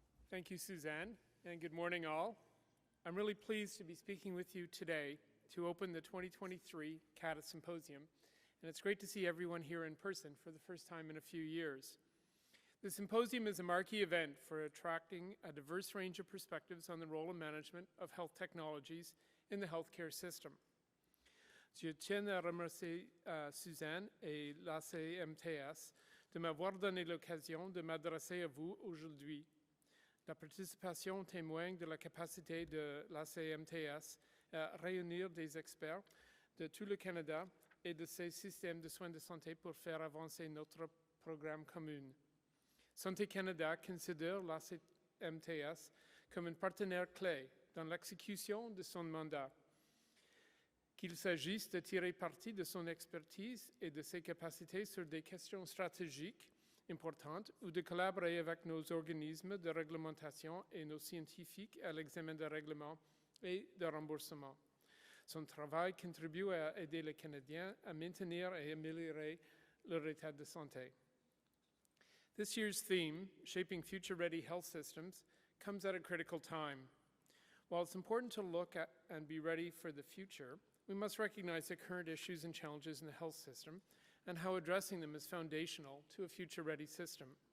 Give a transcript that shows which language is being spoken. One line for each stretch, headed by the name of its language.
English: Thank you, Suzanne, and good morning, all. I'm really pleased to be speaking with you today to open the 2023 CADTH Symposium, and it's great to see everyone here in person for the first time in a few years. The symposium is a marquee event for attracting a diverse range of perspectives on the role and management of health technologies in the healthcare system.
French: Je tiens à remercier Suzanne et la CMTS de m'avoir donné l'occasion de m'adresser à vous aujourd'hui. La participation témoigne de la capacité de la CMTS à réunir des experts de tout le Canada et de ses systèmes de soins de santé pour faire avancer notre programme commun. Santé Canada considère la CMTS comme un partenaire clé dans l'exécution de son mandat. Qu'il s'agisse de tirer parti de son expertise et de ses capacités sur des questions stratégiques importantes ou de collaborer avec nos organismes de réglementation et nos scientifiques à l'examen de règlements et de remboursement. Son travail contribue à aider les Canadiens à maintenir et améliorer leur état de santé.
English: This year's theme, Shaping Future-Ready Health Systems, comes at a critical time. While it's important to look at and be ready for the future, we must recognize the current issues and challenges in the health system and how addressing them is foundational to a future-ready system.